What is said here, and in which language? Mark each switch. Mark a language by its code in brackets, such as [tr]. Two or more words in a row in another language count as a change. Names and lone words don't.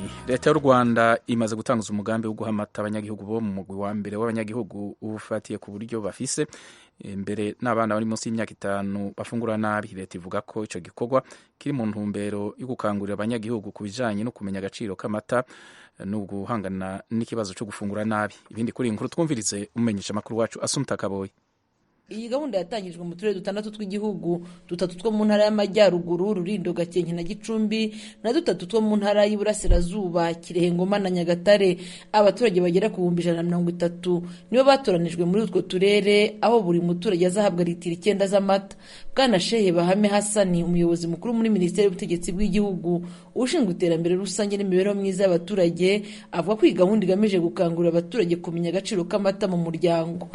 [rn] Leta y'u Rwanda imaze gutanguza umugambi wo guha amata abanyagihugu bo mu mugwi wa mbere w'abanyagihugu ufatiye ku buryo bafise mbere n'abana bari munsi y'imyaka 5 bafungura nabi. Leta ivuga ko ico gikorwa kiri mu ntumbero yo gukangurira abanyagihugu ku bijanye no kumenya agaciro k'amata no guhangana n'ikibazo cyo gufungura nabi. Ibindi kuri inkuru twumvirize umenyesha makuru wacu Asumta Kaboyi. [rw] Iyi gahunda yatangijwe mu turere 6 tw'igihugu, 3 two mu ntara y'Amajyaruguru, Rulindo, Gakenke na Gicumbi, na 3 two mu ntara y'Iburasirazuba, Kirehe, Ngoma na Nyagatare. Abaturage bagera ku 130 nibo batoranijwe muri utwo turere, aho buri muturage azahabwa litiro 9 z'amata. Bwana Shehe Bahame Hassan, umuyobozi mukuru muri Minisiteri y'Ubutegetsi bw'Igihugu ushinzwe iterambere rusange n'imibereho myiza y'abaturage, avuga ko iyi gahunda igamije gukangurira abaturage kumenya agaciro k'amata mu muryango.